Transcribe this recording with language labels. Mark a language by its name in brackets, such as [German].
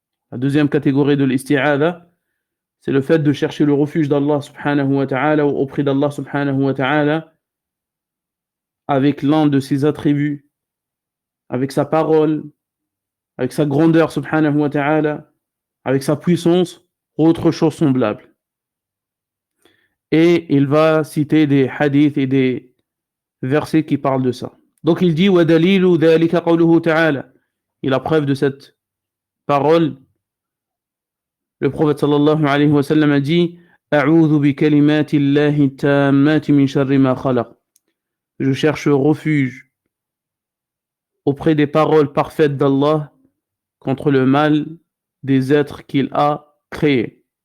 [French] La deuxième catégorie de l'isti'adha, c'est le fait de chercher le refuge d'Allah subhanahu wa ta'ala ou auprès d'Allah subhanahu wa ta'ala avec l'un de ses attributs, avec sa parole, avec sa grandeur subhanahu wa ta'ala, avec sa puissance ou autre chose semblable. Et il va citer des hadiths et des versets qui parlent de ça. Donc il dit [Arabic] وَدَلِيلُ ذَلِكَ قَوْلُهُ تَعَالَى. [French] Et la preuve de cette parole, le prophète sallallahu alayhi wa sallam a dit [Arabic] أَعُوذُ بِكَلِمَاتِ اللَّهِ التَّامَّاتِ مِنْ شَرِّ مَا خَلَقَ. [French] Je cherche refuge auprès des paroles parfaites d'Allah contre le mal des êtres qu'il a créés.